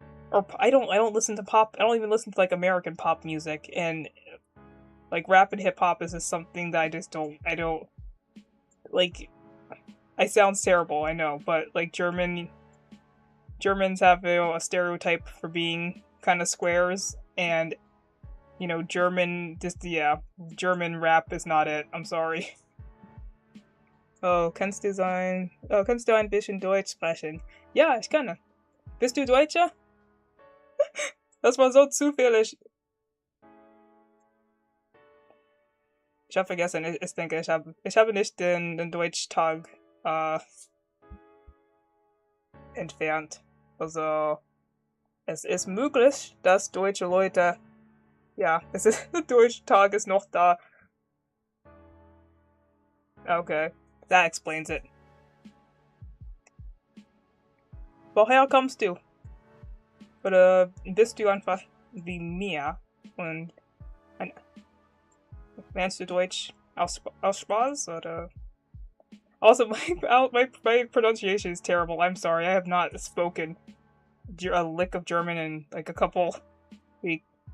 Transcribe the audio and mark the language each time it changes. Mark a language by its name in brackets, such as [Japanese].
[English] Or I don't listen to pop. I don't even listen to like American pop music, and like rap and hip hop is just something that I don't like. I sound terrible, I know, but like Germans have a stereotype for being kind of squares, and German rap is not it. I'm sorry. [German] Oh, kannst du ein bisschen Deutsch sprechen? Ja, ich kann. Bist du Deutscher? Das war so zufällig. Ich habe vergessen, ich denke, ich habe nicht den Deutschtag entfernt. Also, es ist möglich, dass deutsche Leute, der Deutschtag ist noch da. [English] Okay, that explains it. [German] Woher kommst du? Oder bist du einfach wie mir und lernst du Deutsch aus Spaß, oder? [English] Also, my pronunciation is terrible. I'm sorry. I have not spoken a lick of German in like a couple weeks.